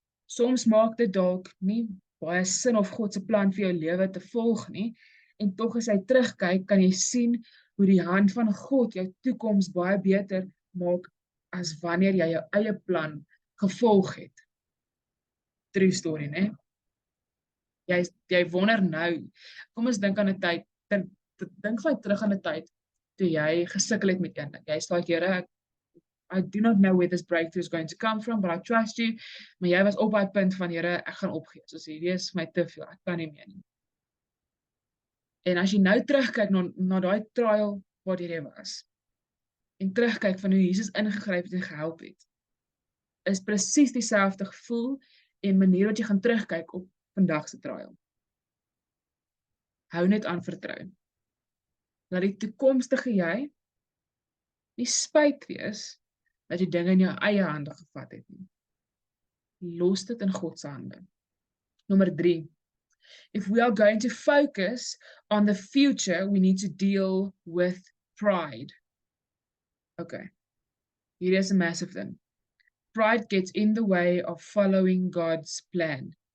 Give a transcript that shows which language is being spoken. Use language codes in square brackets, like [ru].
[af] Soms maak dit dalk nie baie sin of God se plan vir jou lewe te volg nie, en tog as jy terugkyk, kan jy sien hoe die hand van God jou toekoms baie beter maak as wanneer jy jou eie plan gevolg het. [en] True story, [af] né? Jy wonder nou, kom ons dink aan 'n tyd, dink vir terug aan 'n tyd, toe jy gesukkel het met een ding. Jy sê, Here, [en] I do not know where this breakthrough is going to come from, but I trust you. [af] Maar jy was op daai punt van, Here, ek gaan opgee. Soos hierdie is vir my te veel, ek kan nie meer nie. En as jy nou terugkyk na daai trial waar jy was, en terugkyk van hoe Jesus ingegryp het en gehelp het, is presies dieselfde gevoel en manier wat jy gaan terugkyk op vandag se trial. Hou net aan vertrou. Laat die toekomstige jy nie spyt wees dat jy dinge in jou eie hande gevat het nie. Los dit in God se hande. Nommer 3. [en] If we are going to focus on the future, we need to deal with pride. Okay. Here is a massive thing. Pride gets in the way of following God's plan.